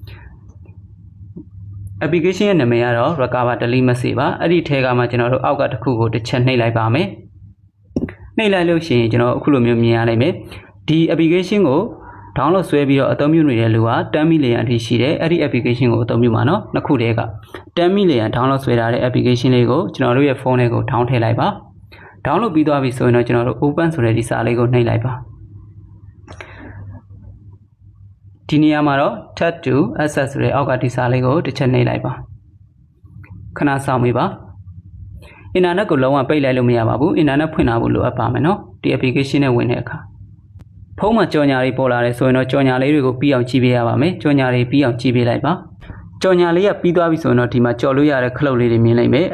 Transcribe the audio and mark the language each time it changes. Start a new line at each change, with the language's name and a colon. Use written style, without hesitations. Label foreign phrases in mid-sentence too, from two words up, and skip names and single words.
Burmese: application ရဲ့နာမည်ကတော့ Recover Delete Message ပါအဲ့ဒီထဲကမှကျွန်တော်တို့အောက်ကတစ်ခုကိုတစ်ချက်နှိပ်လိုက်ပါမယ်နှိပ်လိုက်လို့ရှိရင်ကျွန်တော်အခုလိုမျိုးမြင်ရလိမ့်မယ်ဒီ application ကိုdownload ဆွဲပြီးတော့အသုံးပြုနေတဲ့လူက10 million အထိရှိတယ်အဲ့ဒီ application ကိုအသုံးပြုမှာနော်နှစ်ခုတည်းက10 million download ဆွဲထားတဲ့ application လေးကိုကျွန်တော်တို့ရဲ့ဖုန်းထဲကို down ထည့်လိုက်ပါ download ပြီးသွားပြီဆိုရင်တော့ကျွန်တော်တို့ open ဆိုတဲ့ဒီစာလေးကိုနှိပ်လိုက်ပါ ဒီနေရာမှာတော့
English: tap to access
Burmese: ဆိုတဲ့အောက်ကဒီစာလေးကိုတစ်ချက်နှိပ်လိုက်ပါခဏစောင့်ပေးပါ internet ကိုလုံးဝပိတ်လိုက်လို့မရပါဘူး internet ဖွင့်ထားဖို့လိုအပ်ပါမယ်နော်ဒီ application နဲ့ဝင်တဲ့အခါဖုန်းမှာကြော်ညာလေးပေါ်လာတယ်ဆိုရင်တော့ကြော်ညာလေးတွေကိုပြီးအောင်ကြည့်ပေးရပါမယ်ကြော်ညာလေးပြီးအောင်ကြည့်ပေးလိုက်ပါကြော်ညာလေးကပြီးသွားပြီဆိုရင်တော့ဒီမှာကြော်လို့ရတဲ့ခလုတ်လေးတွေမြင်လိုက်မယ်